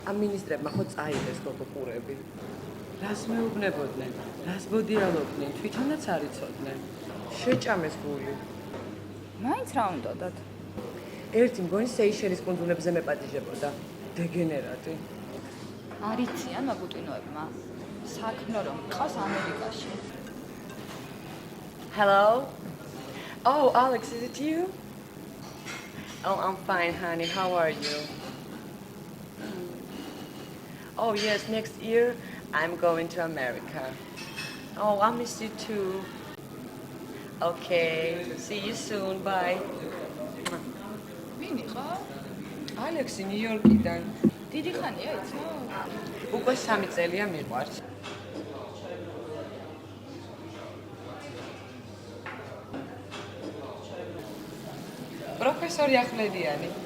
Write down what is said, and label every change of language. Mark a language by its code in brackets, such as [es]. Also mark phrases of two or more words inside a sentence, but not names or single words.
[ka] ამ მინისტრებმა ხო წაიღეს გოგო ყურები. რას მეუბნებოდნენ, რას ბოდიალობდნენ, თვითონაც არ იცოდნენ. შეჭამეს გული. მაინც რა უნდათ? ერთი მგონი სეიშელის კუნძულებზე მეპატიჟებოდა. დეგენერატი. არიციან მოგუტინოებმა. საქმე რომ ყავს ამერიკაში. [en] Hello? Oh, Alex, is it you? Oh, I'm fine, honey. How are you? Oh, yes, next year I'm going to America. Oh, I miss you too. Okay, see you soon. Bye. [ka] ვინ იყო? Alexi, New York-დან. დიდი ხანია იცო? უკვე 3 წელია მიყვარს. პროფესორი ახვლედიანი.